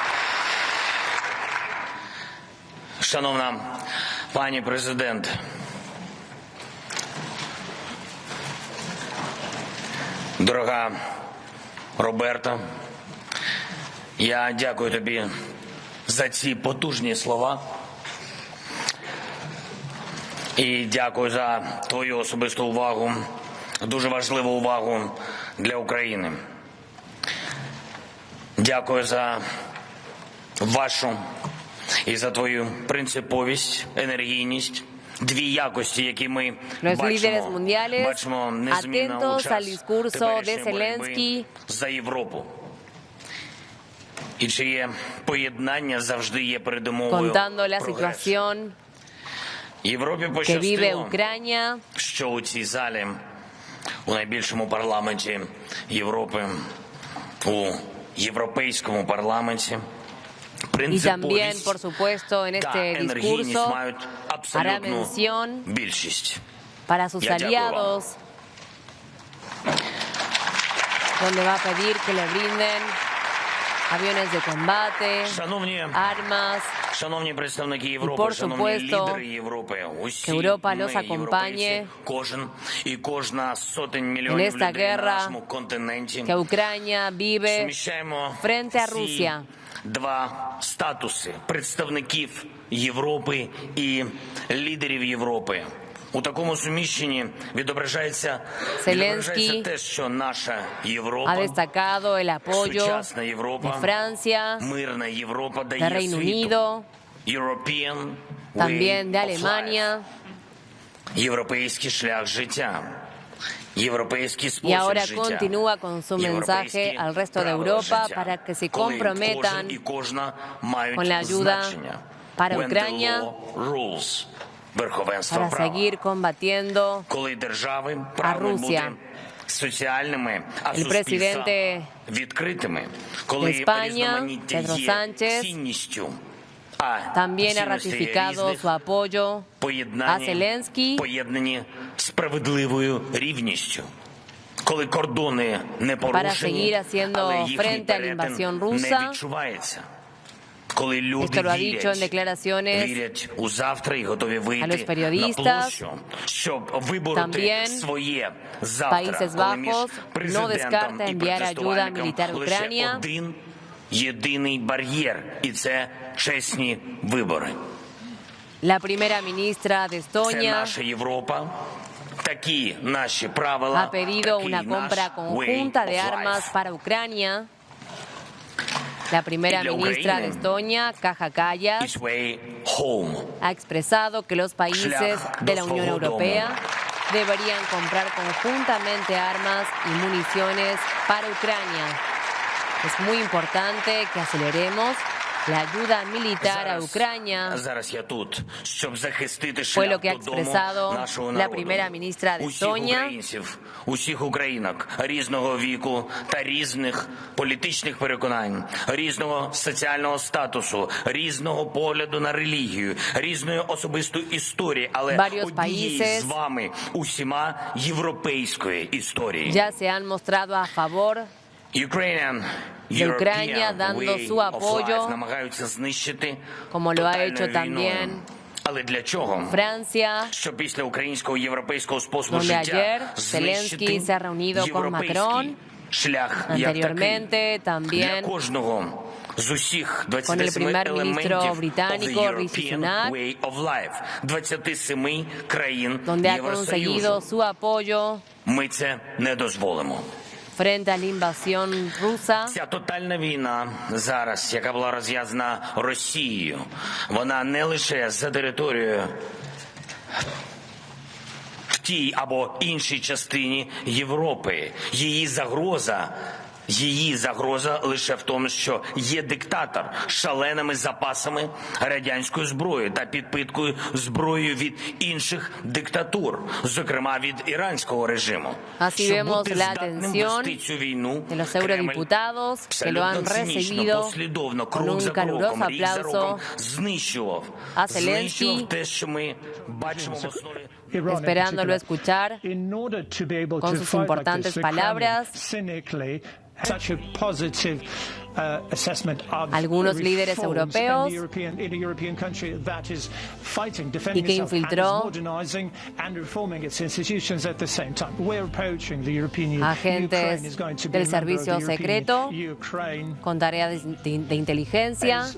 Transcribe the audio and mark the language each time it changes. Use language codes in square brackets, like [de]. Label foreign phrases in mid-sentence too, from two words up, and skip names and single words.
[uk] Шановна пані президент, дорога Роберта, я дякую тобі за ці потужні слова і дякую за твою особисту увагу, дуже важливу увагу для України. Дякую за вашу і за твою принциповість, енергійність, дві якості, які ми [es] Los líderes mundiales [uk] бачимо незмінно у [es] atentos al [uk] час [es] discurso de [uk] теперішньої боротьби [es] Zelensky. [uk] за Європу. І чиє поєднання завжди є передумовою [es] Contando la [uk] прогресу. [es] situación [uk] Європі [es] que vive [uk] пощастило, [es] Ucrania, [uk] що у цій залі, у найбільшому парламенті Європи, у європейському парламенті, [es] y también, por [uk] принциповість [es] supuesto, en [uk] та [es] este [uk] енергійність [es] discurso [uk] мають [es] hará [uk] абсолютну [es] mención [uk] більшість. [es] para sus Ya, aliados, donde va a pedir que le brinden aviones de combate, [uk] Шановні, [es] armas, [uk] шановні представники Європи, [es] por [uk] шановні [es] supuesto, [uk] лідери Європи, усі [es] que Europa [uk] ми, [es] los acompañe [uk] європейці, кожен і кожна з сотень [es] en [uk] мільйонів [es] esta [uk] людей на [es] guerra [uk] нашому континенті [es] que Ucrania vive [uk] суміщаємо [es] frente a [uk] ці [es] Rusia. [uk] два статуси представників Європи і лідерів Європи. У такому суміщенні відображається те, що наша [es] Ha [uk] Європа, [es] destacado el apoyo [uk] сучасна [es] de [uk] Європа, [es] Francia, [uk] мирна Європа [es] de [uk] дає [es] Reino [uk] світу. [es] Unido, [en] European [es] también de [en] way of [es] Alemania. [en] life. [uk] Європейський шлях життя. Європейський [es] Y [uk] спосіб [es] ahora [uk] життя. [es] continúa con su mensaje al resto de [uk] правила [es] Europa [uk] життя. [es] para que se [uk] Коли [es] comprometan [uk] кожен і кожна мають [es] con la ayuda [uk] значення. [es] para [en] When the [es] Ucrania, [en] law rules. [uk] Верховенство [es] para [uk] права. [es] seguir combatiendo [uk] Коли держави прагнуть бути [es] Rusia. [uk] соціальними, а [es] El [uk] суспільства [es] presidente [uk] відкритими. Коли [es] de España, [uk] різноманіття [es] Pedro [uk] є [es] Sánchez, [uk] цінністю, а [es] también ha [uk] цінності [es] ratificado [uk] різних, [es] su apoyo a [uk] поєднані [es] Zelensky [uk] справедливою рівністю. Коли кордони не [es] para seguir [uk] порушені, [es] haciendo [uk] але їхній [es] frente a la [uk] перетин [es] invasión [uk] не [es] rusa. [uk] відчувається. коли люди [es] Esto lo ha dicho en declaraciones [uk] вірять у завтра і готові [es] a los [uk] вийти на [es] periodistas. [uk] площу, щоб вибороти [es] También [uk] своє завтра, [es] Países [uk] коли між [es] Bajos no descarta [uk] президентом і [es] enviar ayuda [uk] протестувальником [es] militar a [uk] лише [es] Ucrania. [uk] один єдиний бар'єр, і це чесні вибори. [es] La primera ministra de [uk] Це [es] Estonia [uk] наша Європа, такі наші правила, [es] ha pedido [uk] такий [es] una [uk] наш [es] compra [en] way [es] conjunta de [en] of [es] armas [en] life. [es] para Ucrania. La primera Y la ministra de Ucrania Estonia, Kaja Kallas, [en] It's way home. [es] ha expresado que los países de la Unión Europea deberían comprar conjuntamente armas y municiones para Ucrania. Es muy importante que aceleremos la ayuda militar a Ucrania. [uk] Зараз я тут, щоб захистити [es] Fue lo [uk] шлях [es] que ha [uk] додому [es] expresado [uk] нашого [es] la [uk] народу. [es] primera ministra de [uk] Усіх [es] Estonia. [uk] українців, усіх українок різного віку та різних політичних переконань, різного соціального статусу, різного погляду на релігію, різної особистої історії, але [es] Varios [uk] однієї [es] países [uk] з вами усіма європейської історії. [es] Ya se han mostrado a favor [en] Ukrainian [es] de Ucrania, [en] European [es] dando [en] way [es] su [en] of [es] apoyo, [uk] life намагаються знищити [es] como lo ha [uk] тотальною [es] hecho [uk] війною. [es] también [uk] Але для чого? [es] Francia, [uk] Що після українського європейського способу [es] donde [uk] життя [es] ayer [uk] знищити [es] Zelensky se ha reunido con [uk] європейський [es] Macron, [uk] шлях як [es] anteriormente [uk] такий. Для [es] también [uk] кожного з усіх [es] con el [uk] 27 [es] primer [uk] елементів [es] ministro [en] of the [es] británico Rishi [en] European [es] Sunak, [en] way of life 27 країн [es] donde ha [uk] Євросоюзу. [es] conseguido su apoyo [uk] Ми це не дозволимо. [es] frente a la invasión rusa. [uk] Ця тотальна війна зараз, яка була розв'язана Росією, вона не лише за територією в тій або іншій частині Європи. Її загроза лише в тому, що є диктатор з шаленими запасами радянської зброї та підпиткою зброєю від інших диктатур, зокрема від іранського режиму. [es] Así [uk] Щоб [es] vemos [uk] бути [es] la [uk] здатним [es] atención [uk] вести цю війну, [es] de los [uk] Кремль [es] eurodiputados que lo han [uk] абсолютно цинічно, [es] recibido [uk] послідовно, [es] con [uk] крок [es] un [uk] за кроком, [es] caluroso [uk] рік за роком [es] aplauso [uk] знищував [es] a Zelensky, [uk] те, що ми бачимо в основі. [es] esperándolo escuchar con sus importantes palabras. Algunos líderes europeos y que infiltró agentes del servicio secreto con tareas de inteligencia.